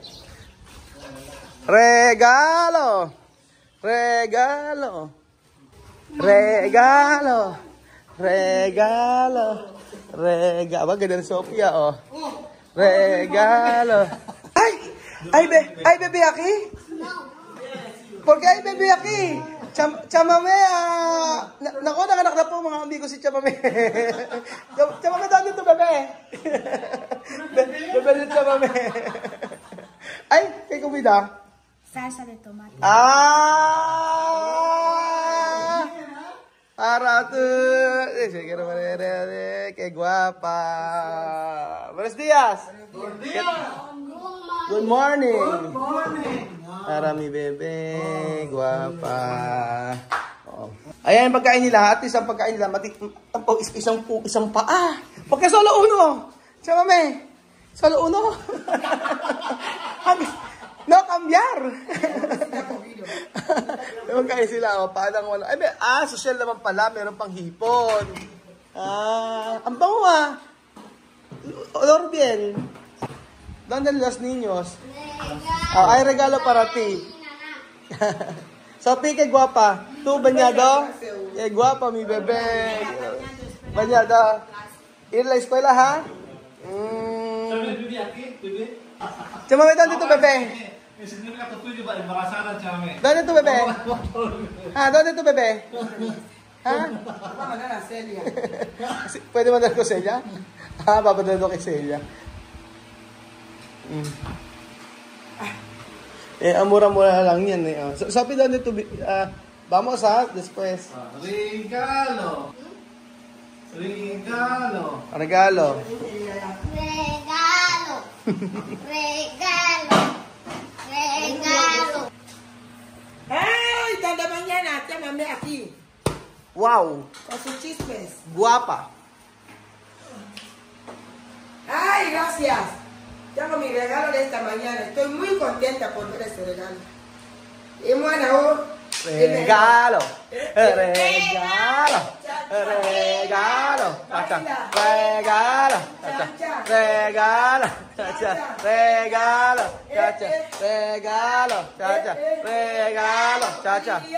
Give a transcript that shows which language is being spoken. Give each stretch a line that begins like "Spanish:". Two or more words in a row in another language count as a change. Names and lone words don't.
Spanish: Regalo! Regalo! Regalo! Regalo!
Filipino: Regalo! Aba, ganda na Sophia, oh. Regalo! Ay,
Spanish: bebe Aki? ¿Por qué ay bebe Aki?
Filipino: Chamame, nako, nanganak na po mga amigo si Chamame. Chamame, doon dito, bebe. Bebe dito, Chamame.
Spanish: Ay, kay kumida. Salsa de tomate. Para tú.
Filipino: Sige naman,
Spanish: qué guapa. Buenos días.
English: Good morning. Good morning.
Spanish: Para mi bebe, guapa.
Filipino: Oh. Ayan ang pagkain nila.
English: At least
Filipino: ang pagkain nila, isang paa.
Spanish: Pagka solo uno. Chamame, solo uno. No, cambiar.
Filipino: Magkain sila. Paano wala. Ay, social naman pala. Meron pang hipon. Ang bango
Spanish: Olor bien. ¿Dónde los niños? Hay regalo para ti. Sophie, qué guapa. ¿Tú, bañado? Qué guapa, mi bebé. Bañado. ¿Ir a la escuela, ha? Chamame, ¿dónde tu bebé? ¿Dónde tu bebé? ¿Dónde tu bebé? vamos a mandar a Celia. ¿Puede mandar
Filipino: ko Celia? Papadala ko kay Celia. Ang mura-mura lang yan eh.
Spanish: Sophie, ¿dónde tu vamos después? Regalo. Regalo. Regalo. Regalo. Regalo. Regalo. ¡Ay! Desde mañana, llámame aquí. Wow. Con sus chismes. Guapa. ¡Ay, gracias! Tengo mi regalo de esta mañana. Estoy muy contenta por ver ese regalo. Y bueno, regalo. Regalo. Regalo. Regalo. Regalo. Regalo. Regalo. Regalo. Chacha.